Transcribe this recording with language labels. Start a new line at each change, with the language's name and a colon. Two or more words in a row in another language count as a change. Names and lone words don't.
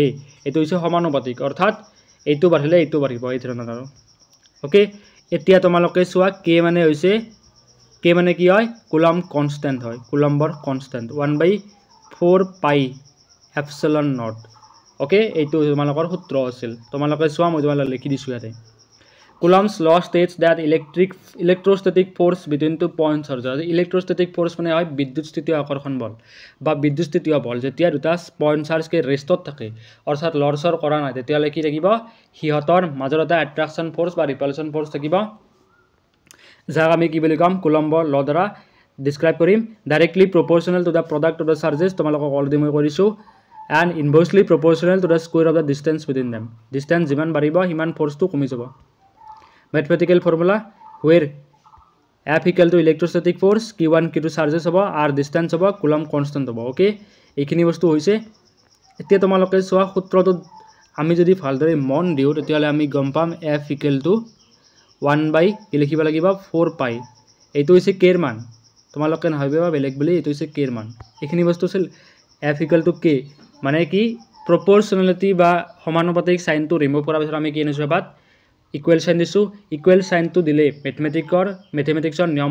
Assamese: এইটো হৈছে সমানুপাতিক অৰ্থাৎ এইটো বাঢ়িলে এইটো বাঢ়িব এই ধৰণৰ আৰু ওকে এতিয়া তোমালোকে চোৱা k মানে হৈছে k মানে কি হয় কুলম কনস্ট্যান্ট হয় কুলম্বৰ কনস্ট্যান্ট 1/4 পাই
English: epsilon naught
Assamese: ওকে এইটো তোমালোকৰ সূত্ৰ আছিল তোমালোকে চোৱা মই তোমালোকক লিখি দিছো ইয়াতে
English: Coulomb's law states that electrostatic force between 2 points are electrostatic force
Assamese: মানে হয় বিদ্যুৎস্থিতীয় আকৰ্ষণ বল বা বিদ্যুৎস্থিতীয় বল যেতিয়া দুটা
English: point charge
Assamese: কে ৰেষ্টত থাকে অৰ্থাৎ লৰচৰ কৰা নাই তেতিয়া কি থাকিব হিহতৰ মাজৰ এটা
English: attraction force
Assamese: বা
English: repulsion force
Assamese: থাকিব যাক আমি কি বুলি কম কুলম্বৰ ল দ্বাৰা ডেসক্ৰাইব কৰিম
English: directly proportional to the product of the charges
Assamese: তোমালোকক অলৰেডি মই কৰিছো
English: and inversely proportional to the square of the distance between them distance
Assamese: যিমান বাঢ়িব হিমান ফোর্সটো কমি যাব
English: mathematical formula where F equal to electrostatic force q1 q2 charges hobo r distance hobo coulomb constant
Assamese: hobo okay এইখিনি বস্তু হৈছে এতিয়া তোমালোকে সোৱা সূত্ৰটো আমি যদি ভালদৰে মন দিও তেতিয়ালে আমি গম পাম
English: F equal to 1 by
Assamese: কি লিখিব লাগিব 4 পাই এইটো হৈছে k ৰ মান তোমালোকে নহয়বা বেলেগ বুলি এইটো হৈছে k ৰ মান এইখিনি বস্তু আছিল
English: F equal to k
Assamese: মানে কি proportionality বা সমানুপাতিক সাইনটো ৰিমুভ কৰাৰ পিছত আমি কি আনিছো বাত
English: equal sign
Assamese: দিছো
English: equal sign
Assamese: দিলে ম্যাথমেটিক্সৰ নিয়ম